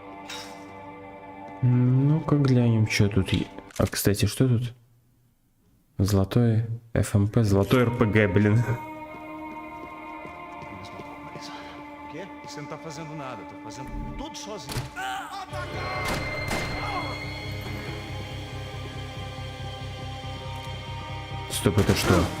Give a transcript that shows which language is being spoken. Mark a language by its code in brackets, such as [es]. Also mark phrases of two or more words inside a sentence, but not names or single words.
[ru] Ну-ка глянем, что тут. А, кстати, что тут? Золотой ФМП, золотой РПГ, блин. [pt] Quê? Você não tá fazendo nada, tô fazendo tudo sozinho. [ru] Стоп, это что?